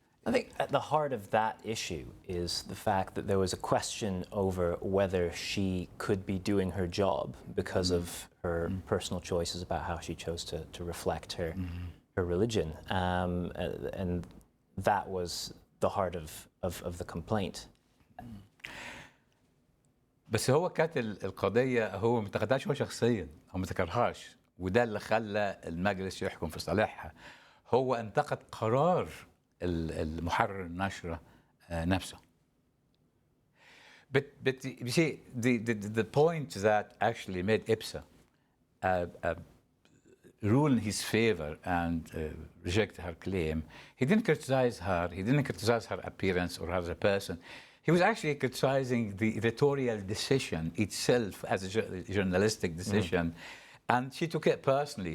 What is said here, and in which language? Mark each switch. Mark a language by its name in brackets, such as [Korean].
[English] I think at the heart of that issue is the fact that there was a question over whether she could be doing her job because of her personal choices about how she chose to reflect her religion. And that was the heart of the complaint. [Arabic] بس هو كانت القضية هو ما انتقدهاش هو شخصيا، هو ما ذكرهاش، وده اللي خلى المجلس يحكم في صالحها. هو انتقد قرار المحرر النشرة نفسه. [English] But you see, the point that actually made IPSA rule in his favor and reject her claim, he didn't criticize her, he didn't criticize her appearance or her as a person. He was actually criticizing the editorial decision itself as a journalistic decision, and she took it personally.